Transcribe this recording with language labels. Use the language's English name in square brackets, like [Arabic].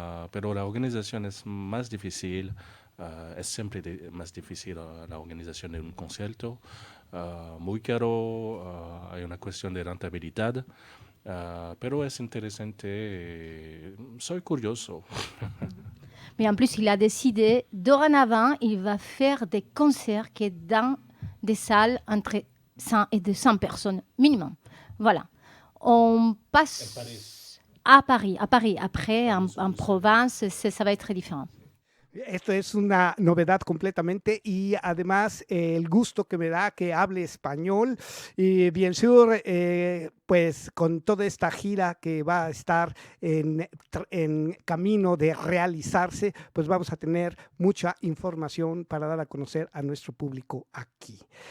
[Spanish] Pero la organización es más difícil, es siempre más difícil la organización de un concierto. Muy caro, hay una cuestión de rentabilidad, pero es interesante, soy curioso. [French] Mais en plus, il a décidé, dorénavant, il va faire des concerts qui sont dans des salles entre 100 et 200 personnes, minimum. Voilà. On passe à Paris. Après, en province, ça va être différent. [Spanish] Esto es una novedad completamente y además el gusto que me da que hable español y [French] bien sûr, [Spanish] pues con toda esta gira que va a estar en camino de realizarse, pues vamos a tener mucha información para dar a conocer a nuestro público aquí.